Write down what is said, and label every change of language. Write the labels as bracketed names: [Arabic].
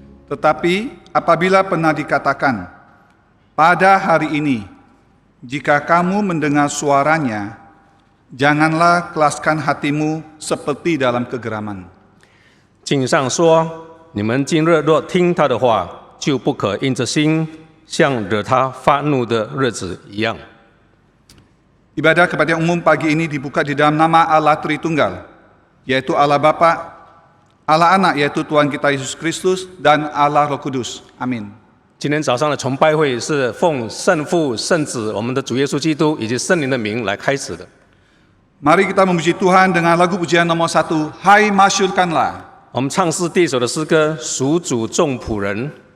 [Indonesian] Tetapi apabila pernah dikatakan, pada hari ini, jika kamu mendengar suaranya, janganlah kelaskan hatimu seperti dalam kegeraman. [Chinese] 经上说：“你们今日若听他的话，就不可因着心像惹他发怒的日子一样。” [Indonesian] Ibadah kebaktian umum pagi ini dibuka di dalam nama Allah Tritunggal, yaitu Allah Bapa, Allah Anak, yaitu Tuhan kita Yesus Kristus, dan Allah Roh Kudus. Amin. [Chinese] 今天早上的崇拜会是奉圣父、圣子、我们的主耶稣基督以及圣灵的名来开始的。 [Indonesian] Mari kita memuji Tuhan dengan lagu pujian nomor 1, Hai Masyurkanlah. [Chinese] 我们唱诗第一首的诗歌《属主众仆人》。